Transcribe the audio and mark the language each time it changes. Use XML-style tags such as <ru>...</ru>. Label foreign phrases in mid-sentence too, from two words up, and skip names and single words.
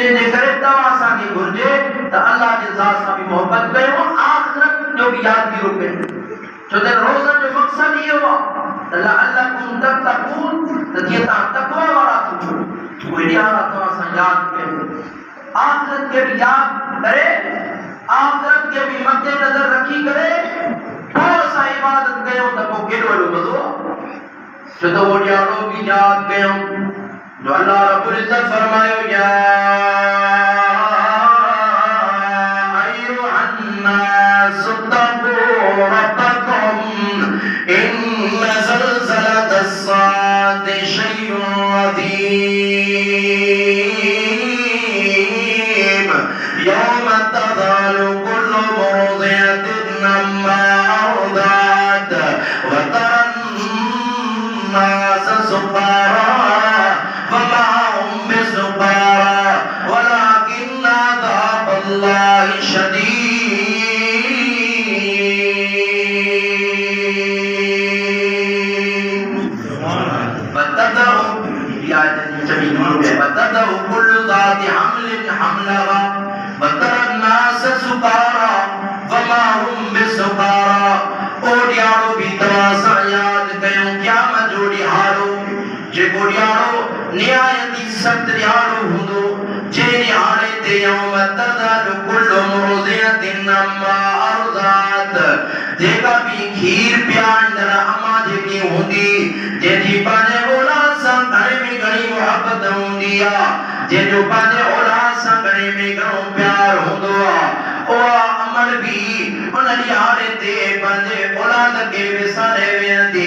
<sd>इन जे करे तव्हां असांखे घुर्जे त अल्लाह जे ज़ात सां बि मोहबत कयो, आख़िरत जो बि यादगिरो कयो। छो त रोज़नि जो मक़सदु इहो आहे त</sd> <ar>لعلكم تتقون,</ar> <sd>त जीअं तव्हां तक़वा वारा थींदो, उहे ॾियारा तव्हां सां यादि कयो, आख़िरत खे बि यादि करे, आख़िरत के भी मद्दे नजर रखी करे पोइ असां इबादत कयूं त पोइ केॾो वॾो मज़ो आहे। छो त उहो ॾियारो बि यादि कयूं जो अल्लाह रब्बुल इज़्ज़त फरमायो या</sd> <ar>أيها الناس اتقوا ربكم إن زلزلة الساعة شيء عظيم يوم تذهل كل مرضعة عما أرضعت وترى الناس سكارى وما هم بسكارى ولكن عذاب الله شديد. وتضع كل ذات حمل حملها وترى الناس سكارى وما هم بسكارى.</ar> <sd>ओ ॾियारो बि तव्हां सां यादि कयूं क़यामत जो ॾियारो, जेको ॾियारो निहायती सख़्तु ॾियारो हूंदो, जे ॾियारे ते</sd> <ar>يوم تذهل كل مرضعة عما أرضعت,</ar> <sd>जेका बि खीर पियारींदड़ अम्मा जेकी हूंदी, जंहिंजी पंहिंजे औलाद सां घणे में घणी मुहबत हूंदी आहे, जंहिंजो पंहिंजे औलाद सां घणे में घणो प्यार हूंदो आहे, उहा अमल बि उन ॾियारे ते पंहिंजे औलाद खे विसारे वेंदी।</sd>